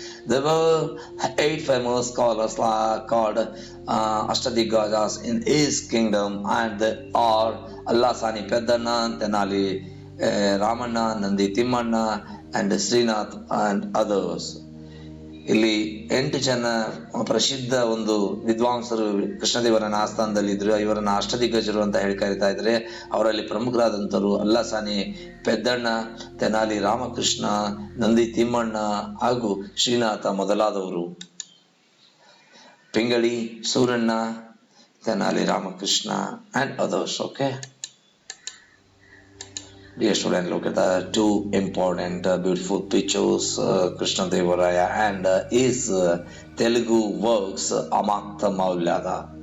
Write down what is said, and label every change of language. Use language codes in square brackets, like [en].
[en] There were 8 famous scholars called Ashtadiggajs in his kingdom, and they are Allasani Peddanna, Tenali Ramanna, Nandi Timmanna and Srinath and others. [kn] ಇಲ್ಲಿ 8 ಜನ ಪ್ರಸಿದ್ಧ ಒಂದು ವಿದ್ವಾಂಸರು ಕೃಷ್ಣದೇವರನ ಆಸ್ಥಾನದಲ್ಲಿ ಇದ್ರು. ಇವರನ್ನ ಅಷ್ಟದಿಗ್ಗಜರು ಅಂತ ಹೇಳಿ ಕರೀತಾ ಇದ್ರೆ. ಅವರಲ್ಲಿ ಪ್ರಮುಖರಾದಂತರು ಅಲ್ಲಾಸಾನಿ ಪೆದ್ದಣ್ಣ, ತೆನಾಲಿ ರಾಮಕೃಷ್ಣ, ನಂದಿ ತಿಮ್ಮಣ್ಣ ಹಾಗೂ ಶ್ರೀನಾಥ ಮೊದಲಾದವರು. Pingali Suranna, Tenali Ramakrishna [en] and others. Okay, dear student, look at the two important beautiful pictures, Krishna Devaraya and his Telugu works Amakta Maulyada.